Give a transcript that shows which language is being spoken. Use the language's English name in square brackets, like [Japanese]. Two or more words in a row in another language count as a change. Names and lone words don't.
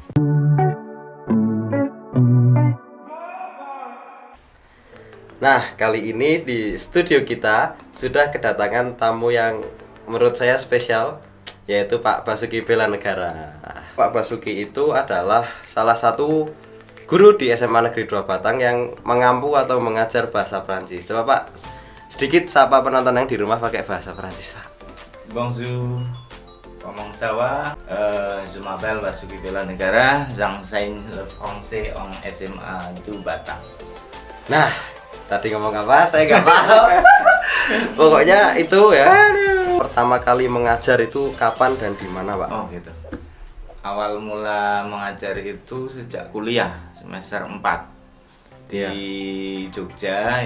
[Indonesian] Nah, kali ini di studio kita sudah kedatangan tamu yang menurut saya spesial, yaitu Pak Basuki Bela Negara. Pak Basuki itu adalah salah satu guru di SMA Negeri 2 Batang yang mengampu atau mengajar bahasa Prancis. Coba Pak, sedikit sapa penonton yang di rumah pakai bahasa Prancis, Pak. [French] Bonjour, comment ça va? Je m'appelle Basuki Bela Negara, j'enseigne le français en SMA 2 Batang. [Indonesian] Nah, tadi ngomong apa? Saya nggak paham. Pokoknya itu ya. Pertama kali mengajar itu kapan dan di mana, Pak? Oh gitu. Awal mula mengajar itu sejak kuliah semester 4 di Jogja.